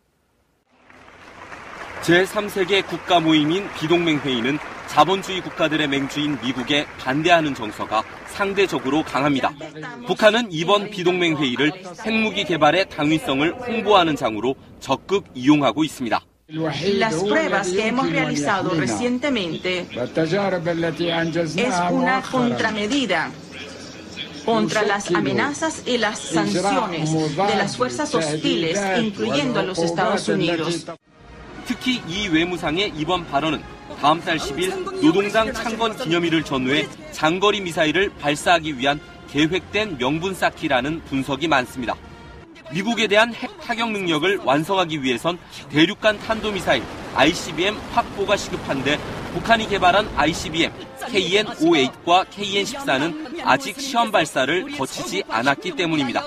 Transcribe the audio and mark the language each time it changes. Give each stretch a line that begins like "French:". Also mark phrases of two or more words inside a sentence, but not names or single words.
Korean: 제3세계 국가 모임인 비동맹회의는 자본주의 국가들의 맹주인 미국에 반대하는 정서가 상대적으로 강합니다. 북한은 이번 비동맹회의를 핵무기 개발의 당위성을 홍보하는 장으로 적극 이용하고 있습니다.
Spanish: Las pruebas que hemos realizado recientemente es una contramedida contra las amenazas y las sanciones de las fuerzas hostiles, incluyendo a los Estados Unidos.
Korean: 특히 이 외무상의 이번 발언은 다음 달 10일 노동당 창건 기념일을 전후해 장거리 미사일을 발사하기 위한 계획된 명분 쌓기라는 분석이 많습니다. 미국에 대한 핵 타격 능력을 완성하기 위해선 대륙간 탄도미사일 ICBM 확보가 시급한데 북한이 개발한 ICBM KN-58과 KN-14는 아직 시험 발사를 거치지 않았기 때문입니다.